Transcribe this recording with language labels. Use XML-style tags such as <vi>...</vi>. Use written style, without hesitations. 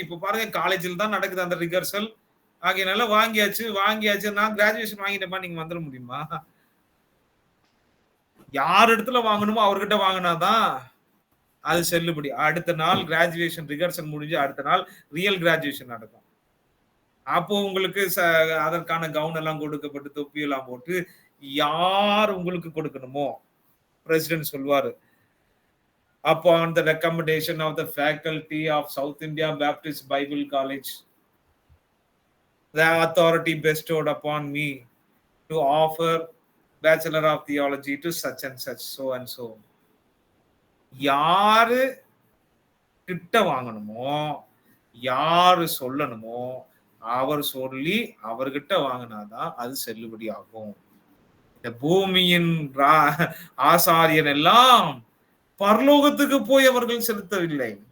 <ta>இப்ப பாருங்க, காலேஜில் தான் நடக்குது அந்த ரிகர்சல். ஆகையினால வாங்கியாச்சு. நான் கிராஜுவேஷன் வாங்கிட்டேப்பா, நீங்க வந்துட முடியுமா? யார் இடத்துல வாங்கணுமோ அவர்கிட்ட வாங்கினாதான் அது செல்லுபடி. அடுத்த நாள் கிராஜுவேஷன் ரிகர்சல் முடிஞ்சு அடுத்த நாள் ரியல் கிராஜுவேஷன் நடக்கும். அப்போ உங்களுக்கு அதற்கான கவுன் எல்லாம் கொடுக்கப்பட்டு தொப்பி எல்லாம் போட்டு யார் உங்களுக்கு கொடுக்கணுமோ பிரசிடென்ட் சொல்வாரு,</ta> <en>upon the recommendation of the faculty of South India Baptist Bible College, the authority bestowed upon me to offer Bachelor of Theology to such and such, so and so.</en> <ta>யாரு கிட்ட வாங்கணுமோ, யாரு சொல்லணுமோ அவர் சொல்லி அவர்கிட்ட வாங்கினாதான் அது செல்லுபடி ஆகும். இந்த பூமியின் ஆசாரியன் எல்லாம் பரலோகத்துக்கு போய் அவர்கள் செலுத்தவில்லை.</ta>